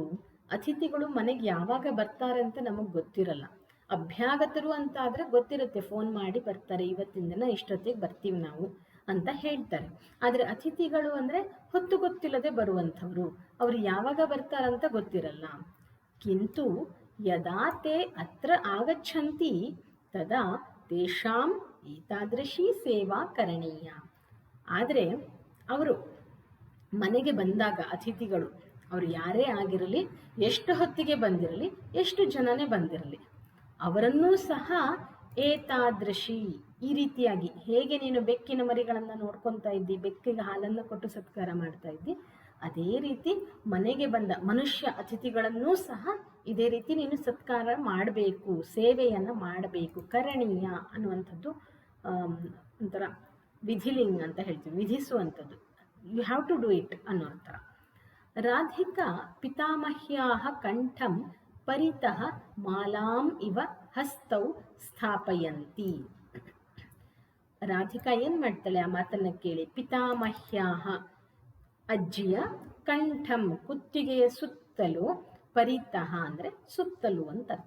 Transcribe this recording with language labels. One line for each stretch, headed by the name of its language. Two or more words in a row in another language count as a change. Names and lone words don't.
Kannada: ಅತಿಥಿಗಳು ಮನೆಗೆ ಯಾವಾಗ ಬರ್ತಾರೆ ಅಂತ ನಮಗೆ ಗೊತ್ತಿರಲ್ಲ. ಅಭ್ಯಾಗತರು ಅಂತ ಆದರೆ ಗೊತ್ತಿರುತ್ತೆ, ಫೋನ್ ಮಾಡಿ ಬರ್ತಾರೆ, ಇವತ್ತಿನ ದಿನ ಇಷ್ಟೊತ್ತಿಗೆ ಬರ್ತೀವಿ ನಾವು ಅಂತ ಹೇಳ್ತಾರೆ. ಆದರೆ ಅತಿಥಿಗಳು ಅಂದರೆ ಹೊತ್ತು ಗೊತ್ತಿಲ್ಲದೆ ಬರುವಂಥವ್ರು, ಅವರು ಯಾವಾಗ ಬರ್ತಾರಂತ ಗೊತ್ತಿರಲ್ಲ.
Sanskrit: किन्तु यदा ते अत्र आगच्छन्ति तदा तेषां एतादृशी सेवा करणीया.
Kannada: ಆದರೆ ಅವರು ಮನೆಗೆ ಬಂದಾಗ ಅತಿಥಿಗಳು, ಅವರು ಯಾರೇ ಆಗಿರಲಿ, ಎಷ್ಟು ಹೊತ್ತಿಗೆ ಬಂದಿರಲಿ, ಎಷ್ಟು ಜನನೇ ಬಂದಿರಲಿ, ಅವರನ್ನೂ ಸಹ ಏತಾದೃಶಿ, ಈ ರೀತಿಯಾಗಿ, ಹೇಗೆ ನೀನು ಬೆಕ್ಕಿನ ಮರಿಗಳನ್ನು ನೋಡ್ಕೊತಾ ಇದ್ದಿ, ಬೆಕ್ಕಿಗೆ ಹಾಲನ್ನು ಕೊಟ್ಟು ಸತ್ಕಾರ ಮಾಡ್ತಾ ಇದ್ದಿ, ಅದೇ ರೀತಿ ಮನೆಗೆ ಬಂದ ಮನುಷ್ಯ ಅತಿಥಿಗಳನ್ನೂ ಸಹ ಇದೇ ರೀತಿ ನೀನು ಸತ್ಕಾರ ಮಾಡಬೇಕು, ಸೇವೆಯನ್ನು ಮಾಡಬೇಕು. ಕರಣೀಯ ಅನ್ನುವಂಥದ್ದು ಒಂಥರ ವಿಧಿಲಿಂಗ್ ಅಂತ ಹೇಳ್ತೀವಿ, ವಿಧಿಸುವಂಥದ್ದು.
English: you have to do it
Kannada: ಅನ್ನೋ ಥರ.
Sanskrit: राधिका पितामह्याः कण्ठं परितः मालां इव हस्तौ स्थापयन्ति.
Kannada: ರಾಧಿಕಾ ಏನು ಮಾಡ್ತಾಳೆ? ಆ ಮಾತನ್ನು ಕೇಳಿ, ಪಿತಾಮಹ್ಯಾಹ ಅಜ್ಜಿಯ, ಕಂಠಂ ಕುತ್ತಿಗೆಯ ಸುತ್ತಲೂ, ಪರಿತಃ ಅಂದರೆ ಸುತ್ತಲೂ ಅಂತ ಅರ್ಥ.